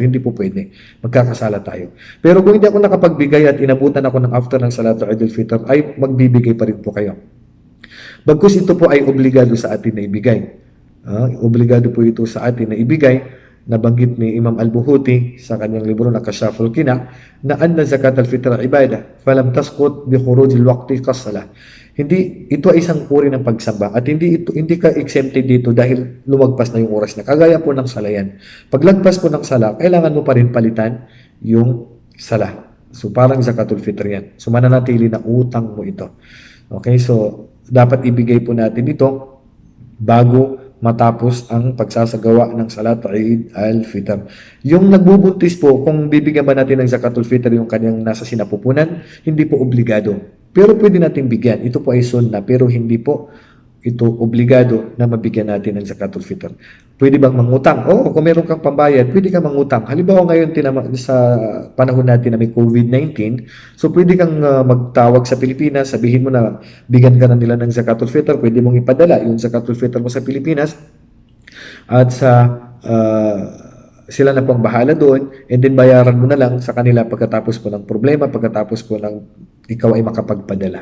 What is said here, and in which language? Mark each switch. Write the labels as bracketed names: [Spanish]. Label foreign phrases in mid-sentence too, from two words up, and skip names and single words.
[Filipino] Hindi po pwede. Magkakasala tayo. Pero kung hindi ako nakapagbigay at inabutan ako ng after ng salat o Idul Fitr, ay magbibigay pa rin po kayo. Bagkus ito po ay obligado sa atin na ibigay. Obligado po ito sa atin na ibigay. Nabanggit ni Imam Al-Buhuti sa kanyang libro na Kashaful Qina na [Arabic] أن زكاة الفطر عبادة فلم تسقط بخروج الوقت كالصلاة. [Filipino] Hindi ito ay isang uri ng pagsamba at hindi ka exempted dito dahil lumagpas na yung oras na. Kagaya po ng salayan. Paglagpas po ng sala, kailangan mo pa rin palitan yung sala. So parang zakatul fitr yan. So mananatili na utang mo ito. Okay, so dapat ibigay po natin ito bago matapos ang pagsasagawa ng salat Eid al-Fitr. Yung nagbubuntis po, kung bibigyan ba natin ng zakatul fitr yung kanyang nasa sinapupunan, hindi po obligado. Pero pwede natin bigyan. Ito po ay sunnah, pero hindi po ito obligado na mabigyan natin ng zakatul fitr. Pwede bang mangutang? Oo, kung meron kang pambayad, pwede kang mangutang. Halimbawa ngayon sa panahon natin na may COVID-19, so pwede kang magtawag sa Pilipinas, sabihin mo na bigyan ka na nila ng zakatul fitr, pwede mong ipadala yung zakatul fitr mo sa Pilipinas at sila na pong bahala doon, [English] and then [Filipino] bayaran mo na lang sa kanila pagkatapos po ng problema, pagkatapos po ng ikaw ay makapagpadala.